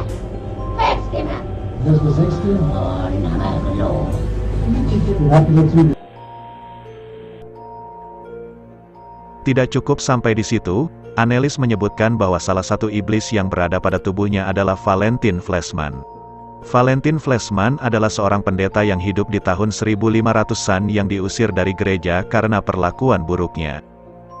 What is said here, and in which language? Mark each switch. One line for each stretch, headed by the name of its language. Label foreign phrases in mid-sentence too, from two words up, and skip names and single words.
German: Festgemacht. Das ist der sechste? Oh, den haben wir gelogen. Den habt ihr dazu.
Indonesian: Tidak cukup sampai di situ, Annelies menyebutkan bahwa salah satu iblis yang berada pada tubuhnya adalah Valentin Flesman. Valentin Flesman adalah seorang pendeta yang hidup di tahun 1500-an yang diusir dari gereja karena perlakuan buruknya.